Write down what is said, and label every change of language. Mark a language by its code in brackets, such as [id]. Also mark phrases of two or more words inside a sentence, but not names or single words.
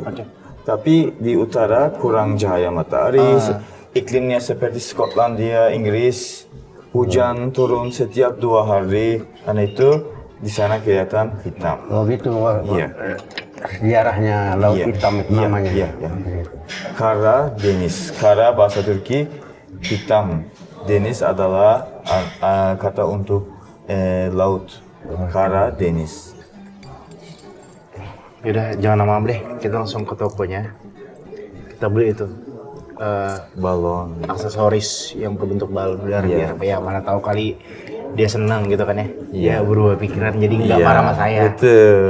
[id] Tapi di utara kurang cahaya matahari, iklimnya seperti Skotlandia, Inggris, hujan turun setiap 2 hari, karena itu di sana kelihatan hitam. Oh gitu. Iya. Sejarahnya laut hitam itu namanya. Iya. [tr] Kara deniz. [id] Kara bahasa Turki hitam. Deniz adalah kata untuk laut. [tr] Kara deniz. [id] Yaudah, jangan lama-lama deh. Kita langsung ke tokonya. Kita beli itu Balon. aksesoris yang berbentuk balon udara Iya. biar ya mana tahu kali dia senang gitu kan ya. Iya. Ya berubah pikiran jadi nggak marah sama saya. Betul.